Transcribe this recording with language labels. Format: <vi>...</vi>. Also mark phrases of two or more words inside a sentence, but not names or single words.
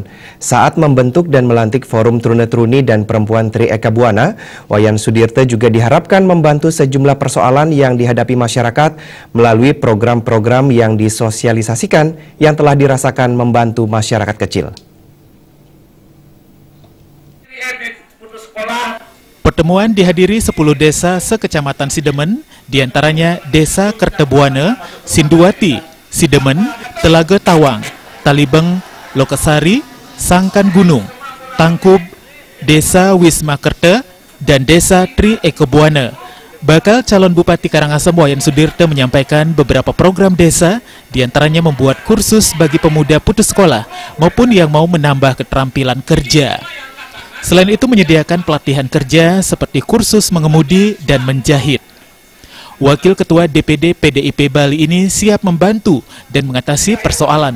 <id>Saat membentuk dan melantik Forum Trune-Truni dan Perempuan Tri Eka Buana, Wayan Sudirte juga diharapkan membantu sejumlah persoalan yang dihadapi masyarakat melalui program-program yang disosialisasikan yang telah dirasakan membantu masyarakat kecil. Pertemuan dihadiri 10 desa sekecamatan Sidemen, diantaranya Desa Kertebuana, Sinduati, Sidemen, Telaga Tawang, Talibeng, Lokasari, Sangkan Gunung, Tangkub, Desa Wisma Kerte, dan Desa Tri Eka Buana. Bakal calon Bupati Karangasem Wayan Sudirte menyampaikan beberapa program desa, diantaranya membuat kursus bagi pemuda putus sekolah maupun yang mau menambah keterampilan kerja. Selain itu menyediakan pelatihan kerja seperti kursus mengemudi dan menjahit. Wakil Ketua DPD PDIP Bali ini siap membantu dan mengatasi persoalan.</id>